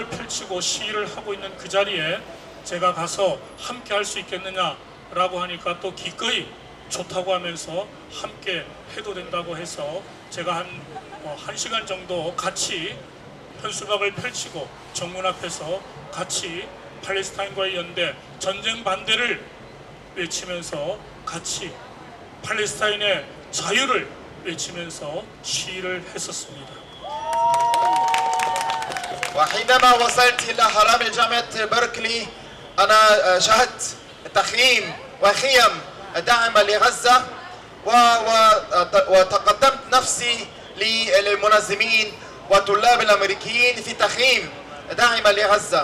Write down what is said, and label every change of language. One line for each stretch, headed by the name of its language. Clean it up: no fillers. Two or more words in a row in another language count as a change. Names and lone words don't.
Korean: 펼치고 시위를 하고 있는 그 자리에 제가 가서 함께 할 수 있겠느냐라고 하니까 또 기꺼이 좋다고 하면서 함께 해도 된다고 해서 제가 한 1시간 정도 같이 현수막을 펼치고 정문 앞에서 같이 팔레스타인과의 연대, 전쟁 반대를 외치면서 같이 팔레스타인의 자유를 외치면서 시위를 했었습니다.
Arabic: وحينما وصلت إلى حرم جامعة بيركلي أنا شاهدت تخييم وخيم داعمة لغزة وتقدمت نفسي للمنظمين والطلاب الأمريكيين في تخييم داعمة لغزة.